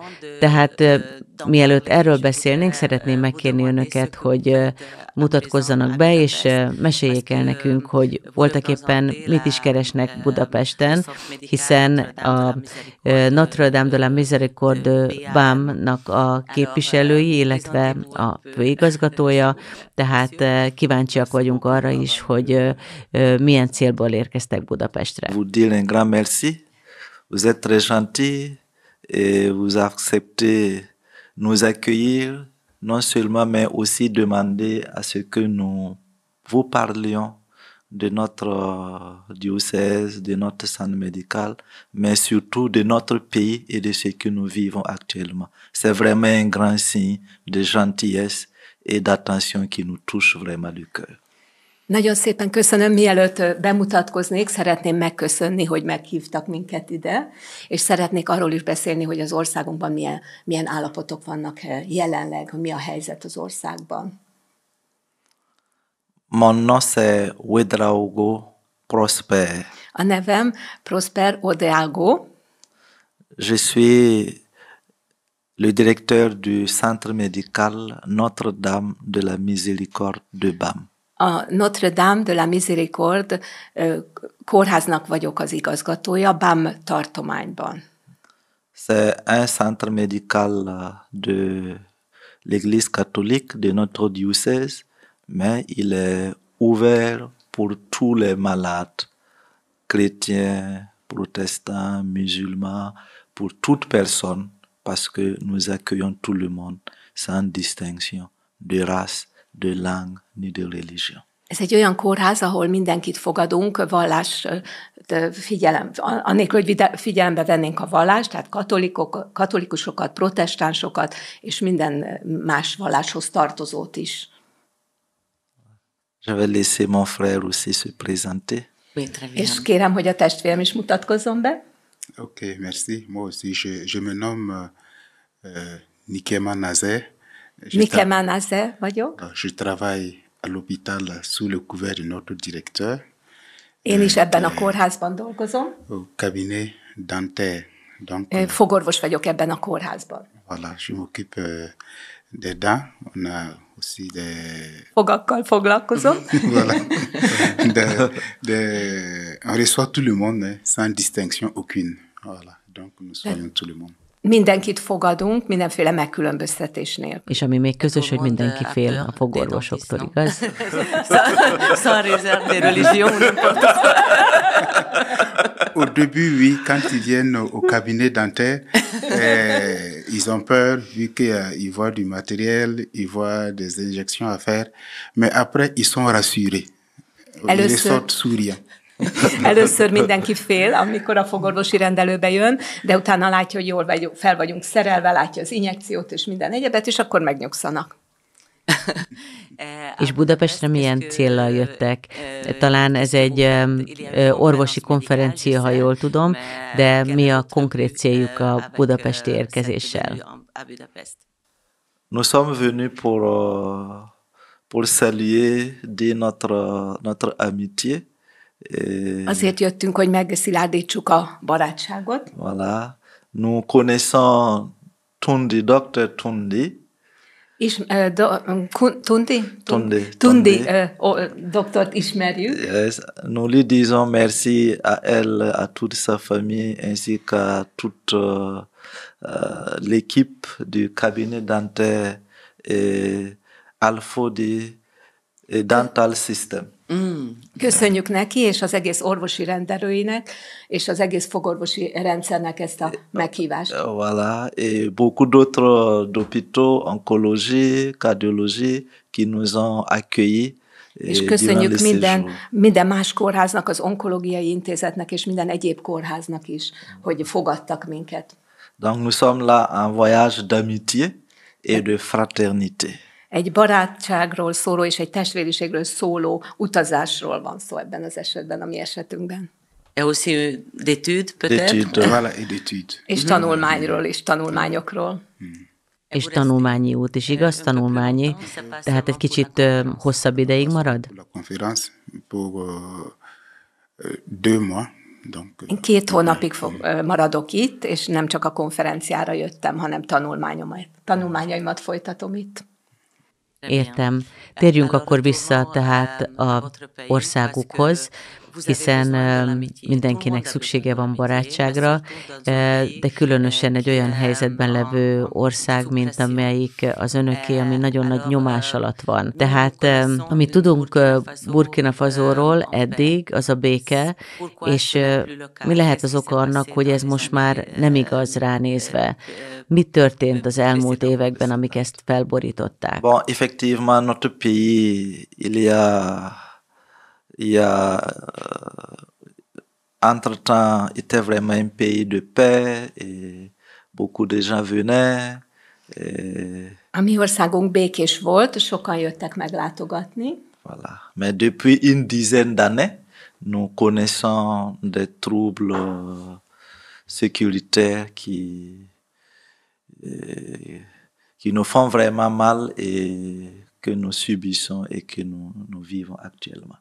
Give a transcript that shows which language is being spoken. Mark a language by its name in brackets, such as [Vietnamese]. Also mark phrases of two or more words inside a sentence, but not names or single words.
[Hungarian] Tehát mielőtt erről beszélnénk, szeretném megkérni önöket, hogy mutatkozzanak be, és meséljék el nekünk, hogy voltaképpen mit is keresnek Budapesten, hiszen a Notre Dame de la Miséricorde BAM-nak a képviselői, illetve a főigazgatója, tehát kíváncsiak vagyunk arra is, hogy milyen célból érkeztek Budapestre. [French] Vous dire un grand merci. Vous êtes très gentil et vous acceptez nous accueillir, non seulement, mais aussi demander à ce que nous vous parlions de notre diocèse, de notre centre médical, mais surtout de notre pays et de ce que nous vivons actuellement. C'est vraiment un grand signe de gentillesse et d'attention qui nous touche vraiment du cœur. [Hungarian] Nagyon szépen köszönöm, mielőtt bemutatkoznék, szeretném megköszönni, hogy meghívtak minket ide, és szeretnék arról is beszélni, hogy az országunkban milyen állapotok vannak jelenleg, mi a helyzet az országban. [French] Mon nom c'est Ouedraogo Prosper. [Hungarian] A nevem Prosper Ouedraogo. [French] Je suis le directeur du centre médical Notre Dame de la Miséricorde de BAM. [Hungarian] A Notre Dame de la Miséricorde kórháznak vagyok az igazgatója, BAM tartományban. [French] C'est un centre médical de l'Église catholique de notre diocèse, mais il est ouvert pour tous les malades, chrétiens, protestants, musulmans, pour toute personne, parce que nous accueillons tout le monde sans distinction de race, de langue, ni de religion. [Hungarian] Ez egy olyan kórház, ahol mindenkit fogadunk, vallás anélkül, hogy figyelembe vennénk a vallást, tehát katolikusokat, protestánsokat, és minden más valláshoz tartozót is. [French] Je vais laisser mon frère aussi se présenter. [Hungarian] És kérem, hogy a testvérem is mutatkozzon be. [French] Ok, merci. Moi aussi, je me nomme Nikiema Nazer. [Hungarian] Nikiema Nazer vagyok. [French] Je travaille à l'hôpital sous le couvert de notre directeur. [Hungarian] Én is ebben a kórházban dolgozom. [French] Au cabinet dentaire. Donc, [Hungarian] fogorvos vagyok ebben a kórházban. [French] Voilà, je m'occupe des dents. On a aussi des... [Hungarian] Fogakkal foglalkozom. [French] Voilà. On reçoit tout le monde, sans distinction aucune. Voilà, donc nous soignons tout le monde. [Hungarian] Mindenkit fogadunk, mindenféle megkülönböztetésnél. És ami még közös, hogy mindenki fél a fogorvosoktól, igaz? [French] Sans réserve de religion. Au début, oui, quand ils viennent au cabinet dentaire, ils ont peur, vu qu'ils voient du matériel, ils voient des injections à faire, mais après, ils sont rassurés. Ils ressortent souriants. [Hungarian] Először mindenki fél, amikor a fogorvosi rendelőbe jön, de utána látja, hogy jól fel vagyunk szerelve, látja az injekciót és minden egyebet, és akkor megnyugszanak. És Budapestre milyen céllal jöttek? Talán ez egy orvosi konferencia, ha jól tudom, de mi a konkrét céljuk a budapesti érkezéssel? [French] Nous sommes venus pour saluer notre amitié. [Hungarian] Azért jöttünk, hogy megszilárdítsuk a barátságot. [French] Voilà. Nous connaissons Tundi, Dr. Tundi. [Hungarian] Tundi doktort ismerjük. Yes. [French] Nous lui disons merci à elle, à toute sa famille, ainsi qu'à toute l'équipe du cabinet dentaire et Alfodi et Dental System. [Hungarian] Köszönjük neki, és az egész orvosi rendelőinek, és az egész fogorvosi rendszernek ezt a meghívást. [French] Voilà, et beaucoup d'autres hôpitaux, oncologie, cardiologie, qui nous ont accueillis. [Hungarian] És köszönjük minden más kórháznak, az onkológiai intézetnek, és minden egyéb kórháznak is, hogy fogadtak minket. [French] Donc nous sommes là en voyage d'amitié et de fraternité. [Hungarian] Egy barátságról szóló és egy testvériségről szóló utazásról van szó ebben az esetben, a mi esetünkben. [French] Et aussi d'études, peut-être? Voilà, et d'études. [Hungarian] És tanulmányról és tanulmányokról. És tanulmányi út is, igaz? Tanulmányi. Tehát egy kicsit hosszabb ideig marad? [French] La conférence pour 2 mois. Donc, [Hungarian] Én 2 hónapig maradok itt, és nem csak a konferenciára jöttem, hanem tanulmányaimat folytatom itt. Értem. Térjünk akkor vissza tehát a országukhoz, hiszen mindenkinek szüksége van barátságra, de különösen egy olyan helyzetben levő ország, mint amelyik az önöké, ami nagyon nagy nyomás alatt van. Tehát amit tudunk Burkina Fasóról eddig, az a béke, és mi lehet az oka annak, hogy ez most már nem igaz ránézve? Mi történt az elmúlt években, amik ezt felborították? [French] Bon, effectivement, notre pays, il y a entre-temps, était vraiment un pays de paix et beaucoup de gens venaient. [Hungarian] A mi országunk békés volt, sokan jöttek meglátogatni. [French] Voilà. Mais depuis une dizaine d'années, nous connaissons des troubles sécuritaires qui nous font vraiment mal et que nous subissons et que nous vivons actuellement.